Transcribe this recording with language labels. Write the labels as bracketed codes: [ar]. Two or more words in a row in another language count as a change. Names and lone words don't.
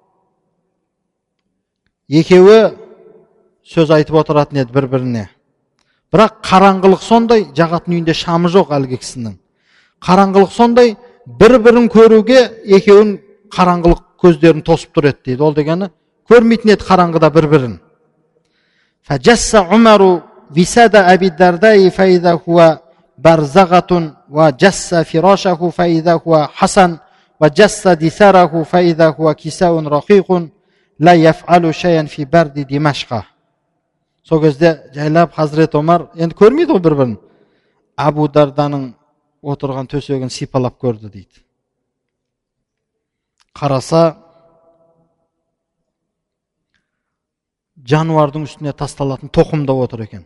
[kk] Екеуі сөз айтып отыратын еді бір-біріне. Бірақ қараңғылық сондай, жағатын үйінде шамы жоқ әлгі кісінің. Қараңғылық сондай, бір-бірін көруге екеуін қараңғылық көздерін тосып тұр еді дейді. Ол дегені көрмейтін еді қараңғыда бір-бірін. [ar] فجس عمر وساد أبي الدرداء فإذا هو برذعة وجس فراشه فإذا هو حصى وجس دثاره فإذا هو كساء رقيق لا يفعل شيئا في برد دمشق. [kk] Сол кезде жайлап Hazret Omar енді көрмейді ғой бір-бірін. Абу Дарданың отырған төсегін сипалап көрді дейді. Қараса жануардың үстіне тасталатын тоқымда отыр екен.